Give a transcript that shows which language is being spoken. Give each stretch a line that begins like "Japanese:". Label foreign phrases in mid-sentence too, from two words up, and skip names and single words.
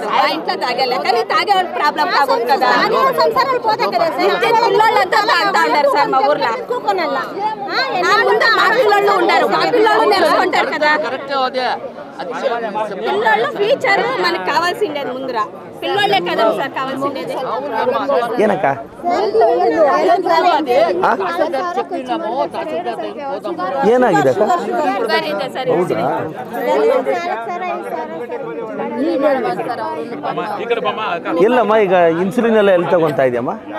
Telugu: ఆ ఇంట్లో తాగలే కానీ తాగే ప్రాబ్లం కాకూడదు కదా. సంసారాలు పోతాయి కదా సార్. పిల్లలంతా తాగుతా ఉంటారు సార్ మా ఊర్లో. మా పిల్లలు ఉండరు, మా పిల్లలు నేర్చుకుంటారు కదా. పిల్లలు ఫ్యూచర్ మనకు కావాల్సిండేది ముందర పిల్లలే కదా సార్ కావాల్సిండేది.
Kannada: ಏನಕ್ಕ ಏನಾಗಿದೆ ಅಕ್ಕ? ಎಲ್ಲಮ್ಮ ಈಗ ಇನ್ಸುಲಿನ್ ಎಲ್ಲ ಎಲ್ಲಿ ತಗೊಂತಾ ಇದೆಯಮ್ಮ?